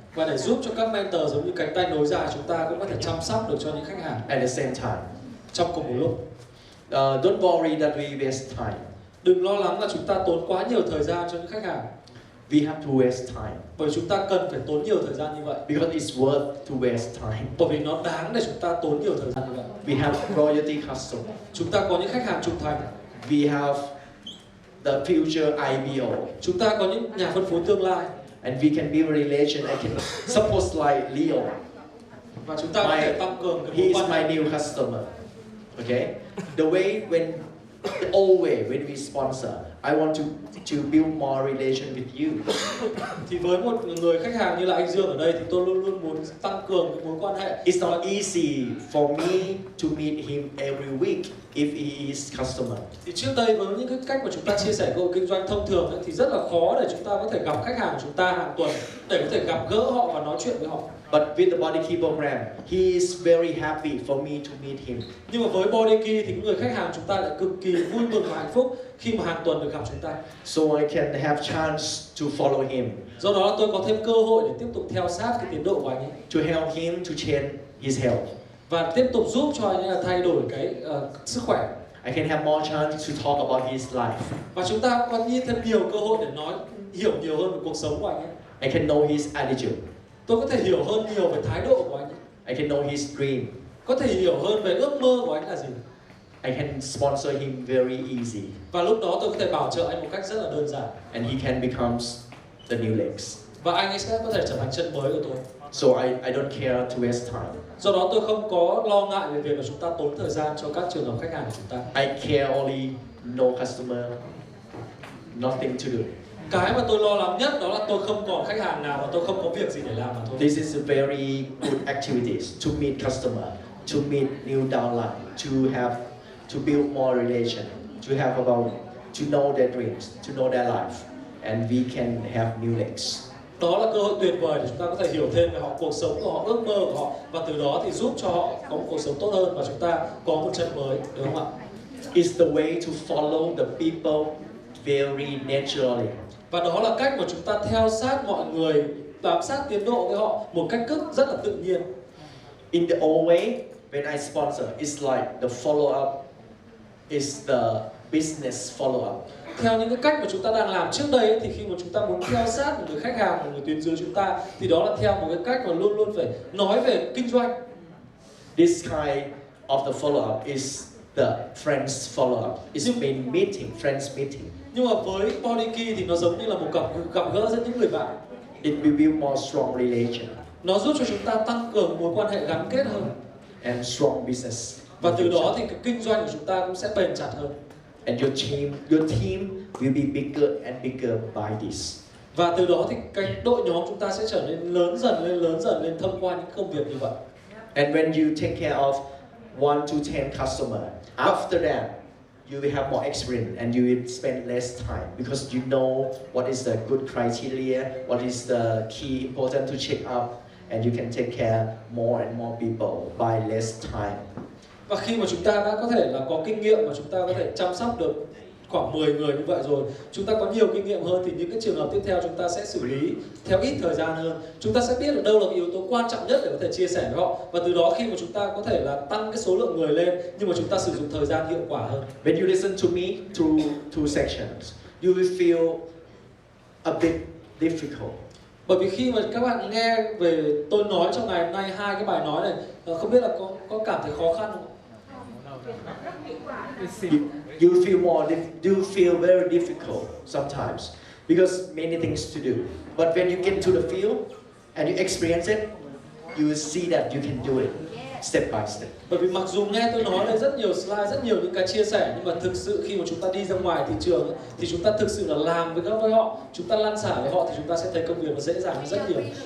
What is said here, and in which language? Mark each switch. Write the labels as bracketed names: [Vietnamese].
[Vietnamese] Và để giúp cho các mentor giống như cánh tay nối dài, chúng ta cũng có thể chăm sóc được cho những khách hàng. [English] At the same time. [Vietnamese] Trong cùng một lúc. [English] Don't worry that we waste time. [Vietnamese] Đừng lo lắng là chúng ta tốn quá nhiều thời gian cho những khách hàng. [English] We have to waste time. [Vietnamese] Bởi chúng ta cần phải tốn nhiều thời gian như vậy. [English] Because it's worth to waste time. [Vietnamese] Bởi vì nó đáng để chúng ta tốn nhiều thời gian như vậy. [English] We have loyalty customer. [Vietnamese] Chúng ta có những khách hàng trung thành. [English] We have the future IBO. [Vietnamese] Chúng ta có những nhà phân phối tương lai. [English] And we can build a relation. I can suppose like Leo. [Vietnamese] Và chúng ta có thể tăng cường cái [English] he [Vietnamese] mối [English] is [Vietnamese] quan hệ. [English] my new customer. Okay? The way the old way when we sponsor, I want to build more relation with you. [Vietnamese] Thì với một người khách hàng như là anh Dương ở đây thì tôi luôn luôn muốn tăng cường cái mối quan hệ. [English] It's not easy for me to meet him every week if he is customer. [Vietnamese] Thì trước đây với những cái cách mà chúng ta chia sẻ cơ hội kinh doanh thông thường ấy, thì rất là khó để chúng ta có thể gặp khách hàng của chúng ta hàng tuần để có thể gặp gỡ họ và nói chuyện với họ. [English] But with the Body Key program, he is very happy for me to meet him. [Vietnamese] Nhưng mà với Body Key thì người khách hàng chúng ta lại cực kỳ vui mừng và hạnh phúc khi mà hàng tuần được gặp chúng ta. [English] So I can have chance to follow him. [Vietnamese] Do đó tôi có thêm cơ hội để tiếp tục theo sát cái tiến độ của anh ấy. [English] To help him to change his health. [Vietnamese] Và tiếp tục giúp cho anh ấy thay đổi cái sức khỏe. [English] I can have more chance to talk about his life. [Vietnamese] Và chúng ta có thêm nhiều cơ hội để hiểu nhiều hơn về cuộc sống của anh ấy. [English] I can know his attitude. [Vietnamese] Tôi có thể hiểu hơn nhiều về thái độ của anh ấy. [English] I can know his dream. [Vietnamese] Có thể hiểu hơn về ước mơ của anh là gì. [English] I can sponsor him very easy. [Vietnamese] Và lúc đó tôi có thể bảo trợ anh một cách rất là đơn giản. [English] And he can become the new legs. [Vietnamese] Và anh ấy sẽ có thể trở thành chân mới của tôi. [English] So I don't care to waste time. [Vietnamese] Do đó tôi không có lo ngại về việc là chúng ta tốn thời gian cho các trường hợp khách hàng của chúng ta. [English] I care only no customer, nothing to do. [Vietnamese] Cái mà tôi lo lắng nhất đó là tôi không còn khách hàng nào và tôi không có việc gì để làm mà thôi. [English] This is a very good activities to meet customer, to meet new downline, to build more relation, to know their dreams, to know their life, and we can have new legs. [Vietnamese] Đó là cơ hội tuyệt vời để chúng ta có thể hiểu thêm về họ, cuộc sống của họ, ước mơ của họ, và từ đó thì giúp cho họ có một cuộc sống tốt hơn và chúng ta có một chân mới, đúng không ạ? [English] It's the way to follow the people very naturally. [Vietnamese] Và đó là cách mà chúng ta theo sát mọi người, bám sát tiến độ với họ một cách rất là tự nhiên. [English] In the old way, when I sponsor, it's like the follow up is the business follow up. [Vietnamese] Theo những cái cách mà chúng ta đang làm trước đây ấy, thì khi mà chúng ta muốn theo sát một người khách hàng, một người tuyến dưới chúng ta, thì đó là theo một cái cách mà luôn luôn phải nói về kinh doanh. [English] This kind of the follow up is the friends follow up. It's been meeting, friends meeting. [Vietnamese] Nhưng mà với Body Key thì nó giống như là một gặp gỡ giữa những người bạn. [English] It will build more strong relation. [Vietnamese] Nó giúp cho chúng ta tăng cường mối quan hệ gắn kết hơn. [English] And strong business. [Vietnamese] Và từ đó thì cái kinh doanh của chúng ta cũng sẽ bền chặt hơn. [English] And your team will be bigger and bigger by this. [Vietnamese] Và từ đó thì cái đội nhóm chúng ta sẽ trở nên lớn dần lên thông qua những công việc như vậy. [English] And when you take care of 1 to 10 customer, after that, you will have more experience and you will spend less time because you know what is the good criteria, what is the key important to check up, and you can take care more and more people by less time. [Vietnamese] Và khi mà chúng ta đã có thể là có kinh nghiệm và chúng ta có thể chăm sóc được khoảng 10 người như vậy rồi, chúng ta có nhiều kinh nghiệm hơn thì những cái trường hợp tiếp theo chúng ta sẽ xử lý theo ít thời gian hơn. Chúng ta sẽ biết được đâu là cái yếu tố quan trọng nhất để có thể chia sẻ với họ, và từ đó khi mà chúng ta có thể là tăng cái số lượng người lên nhưng mà chúng ta sử dụng thời gian hiệu quả hơn. [English] When you listen to me through two sections, you will feel a bit difficult. [Vietnamese] Bởi vì khi mà các bạn nghe về tôi nói trong ngày hôm nay hai cái bài nói này, không biết là có cảm thấy khó khăn không? [English] You feel very difficult sometimes because many things to do. But when you get into the field and you experience it, you will see that you can do it step by step. [Vietnamese] Bởi vì mặc dù nghe tôi nói là rất nhiều slide, rất nhiều những cái chia sẻ, nhưng mà thực sự khi mà chúng ta đi ra ngoài thị trường thì chúng ta thực sự là làm với họ, chúng ta lăn xả với họ thì chúng ta sẽ thấy công việc nó dễ dàng hơn rất nhiều.